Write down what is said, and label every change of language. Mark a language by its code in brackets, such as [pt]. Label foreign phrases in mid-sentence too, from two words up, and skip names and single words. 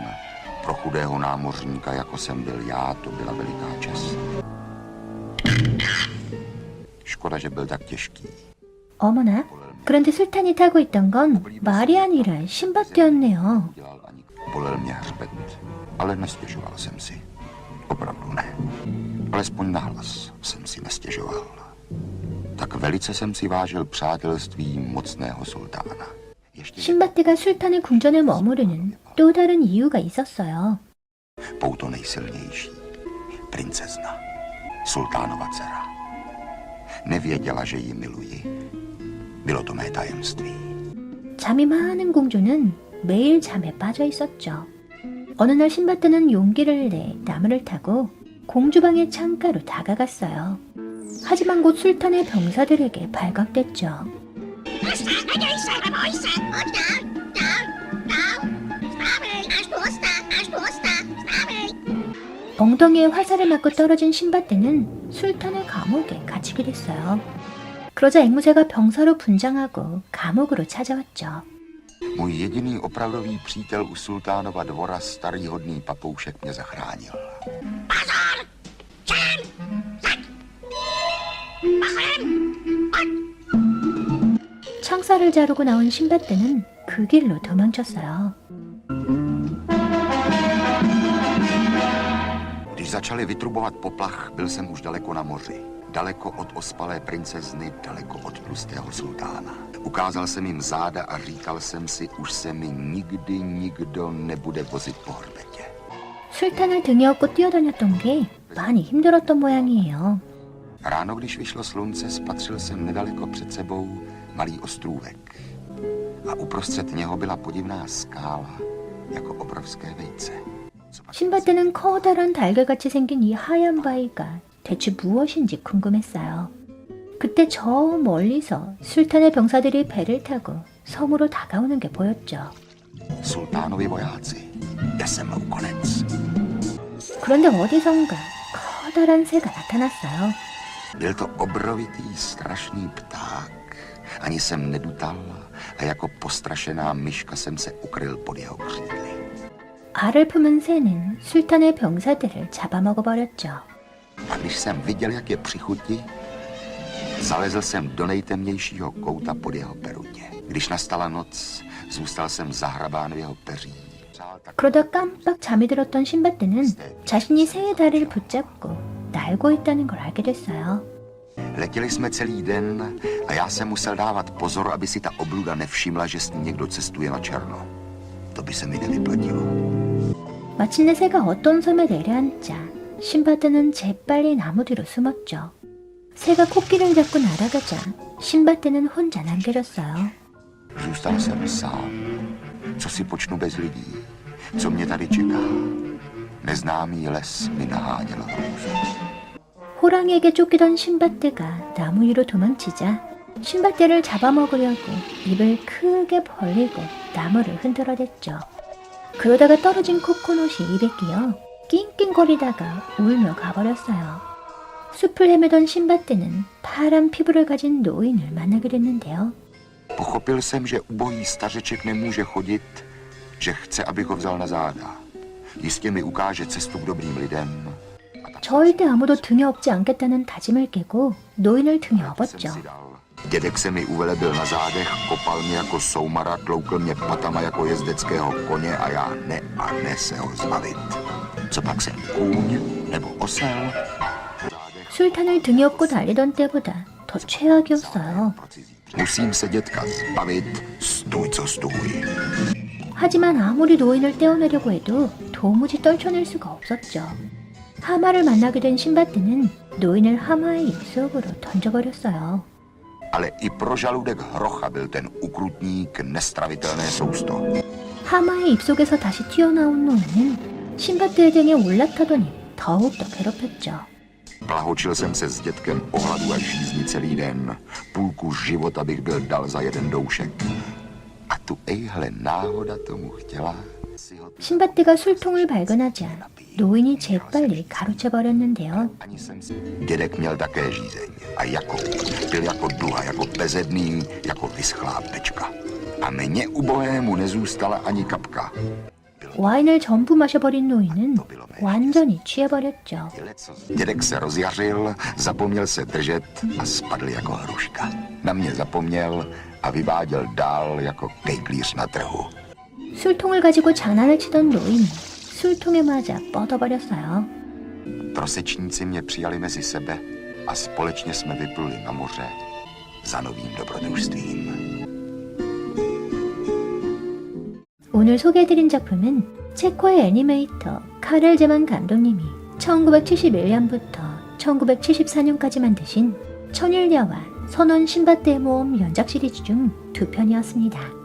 [cs] Pro chudého námořníka, jako jsem byl já, to byla veliká čest. Škoda, že byl tak těžký. [ko] 어머나, 그런데 술탄이 타고 있던 건 말이 아니라 신밧드였네요. [cs] Bolel mě hřbet, ale nestěžoval jsem si. Opravdu ne. Alespoň nahlas jsem si nestěžoval. Tak velice jsem si vážil přátelství mocného sultána. [ko] 신밧드가 술탄의 궁전에 머무르는 또 다른 이유가 있었어요. [cs] Pouto nejsilnější. Princezna. Sultánova dcera. Nevěděla, že ji miluji. Bylo to mé tajemství. [ko] 잠이 많은 공주는 매일 잠에 빠져 있었죠. 어느 날 신밧드는 용기를 내 나무를 타고 공주방의 창가로 다가갔어요. 하지만 곧 술탄의 병사들에게 발각됐죠. 엉덩이에 화살을 맞고 떨어진 신밧드는 술탄의 감옥에 갇히게 됐어요. 그러자 앵무새가 병사로 분장하고 감옥으로 찾아왔죠. [cs] Můj jediný opravdový přítel u sultánova dvora, starý hodný papoušek, mě zachránil. [ko] 창살을 자르고 나온 신밧드는 그 길로 도망쳤어요. [cs] Když začali vytrubovat poplach, byl jsem už daleko na moři. Daleko od ospalé princezny, daleko od tlustého sultána. Ukázal jsem jim záda a říkal jsem si, už se mi nikdy nikdo nebude vozit po hrbetě. [ko] 술탄을 등에 업고 뛰어다녔던 게 많이 힘들었던 모양이에요. [cs] Ráno, když vyšlo slunce, spatřil jsem nedaleko před sebou malý ostrůvek. A uprostřed něho byla podivná skála, jako obrovské vejce. [ko] 신밧드는 커다란 달걀같이 생긴 이 하얀 바위가 대체 무엇인지 궁금했어요. 그때 저 멀리서 술탄의 병사들이 배를 타고 섬으로 다가오는 게 보였죠. [cs] Sultánovi vojáci, já jsem mu konec. [ko] 그런데 어디선가 커다란 새가 나타났어요. [cs] Byl to obrovitý, strašný pták. Ani jsem nedutal a jako postrašená myška jsem se ukryl pod jeho křídly. [ko] 알을 품은 새는 술탄의 병사들을 잡아먹어버렸죠. [cs] A když jsem viděl, jak je při chuti, zalezl jsem do nejtemnějšího kouta pod jeho perutě. Když nastala noc, zůstal jsem zahrabán v jeho peří. [ko] 그러다 깜빡 잠이 들었던 신밧드는 자신이 새의 다리를 붙잡고 날고 있다는 걸 알게 됐어요. [cs] Letěli jsme celý den a já jsem musel dávat pozor, aby si ta obluda nevšimla, že s ní někdo cestuje na černo. To by se mi nevyplatilo. [ko] 마침내 새가 어떤 섬에 내려앉자 신밧드는 재빨리 나무 뒤로 숨었죠. 새가 코끼리를 잡고 날아가자 신밧드는 혼자 남겨졌어요. [cs] Zůstal jsem sám. Co si počnu bez lidí? Co mě tady čeká? Neznámý les mi naháněl hrůzu. [ko] 호랑이에게 쫓기던 신밧드가 나무 위로 도망치자 신밧드를 잡아먹으려고 입을 크게 벌리고 나무를 흔들어댔죠. 그러다가 떨어진 코코넛이 입에 끼어 낑낑거리다가 울며 가버렸어요. 숲을 헤매던 신밧드는 파란 피부를 가진 노인을 만나게 됐는데요. [cs] Pochopil jsem, že ubohý stařeček nemůže chodit, že chce, abych ho vzal na záda. Jistě mi ukáže cestu k dobrým lidem. [ko] 절대 아무도 등에 업지 않겠다는 다짐을 깨고 노인을 등에 업었죠. [cs] Dědek se mi uvelebil na zádech, kopal mě jako soumara, tloukl mě patama jako jezdeckého koně a já ne se ho zbavit. Co pak jsem, kůň nebo osel? [ko] 술탄을 등에 업고 달리던 때보다 더 최악이었어요. [cs] Musím se dětka zbavit, stůj co stůj. [ko] 하지만 아무리 노인을 떼어내려고 해도 도무지 떨쳐낼 수가 없었죠. 하마를 만나게 된 신바트는 노인을 하마의 입속으로 던져버렸어요. [cs] Ale i pro žaludek hrocha byl ten ukrutník nestravitelné sousto. [ko] 하마의 입속에서 다시 튀어나온 노인은 신바트의 등에 올라타더니 더욱더 괴롭혔죠. [cs] Plahočil jsem se s dětkem o hladu a žízni celý den. Půlku života bych byl dal za jeden doušek. A tu ejhle náhoda tomu chtěla. [ko] 신바트가 술통을 발견하자 노인이 재빨리 가로채버렸는데요. [cs] Dědek měl také žízeň. A jako pil jako duha, jako bezedný, jako vyschlá pečka. A mně ubohému nezůstala ani kapka. [ko] 와인을 전부 마셔버린 노인은 완전히 취해버렸죠. [cs] Dědek se rozjařil, zapomněl se držet a spadl jako hruška. Na mě zapomněl a vyváděl dál jako kejklíř na trhu. [ko] 술통을 가지고 장난을 치던 노인이 술통에 맞아 뻗어버렸어요. [cs] Prosečníci mě přijali mezi sebe a společně jsme vypluli na moře za novým dobrodružstvím. [ko] 오늘 소개해드린 작품은 체코의 애니메이터 카렐 제만 감독님이 1971년부터 1974년까지 만드신 천일야와 선원 신밧드의 모험 연작 시리즈 중 두 편이었습니다.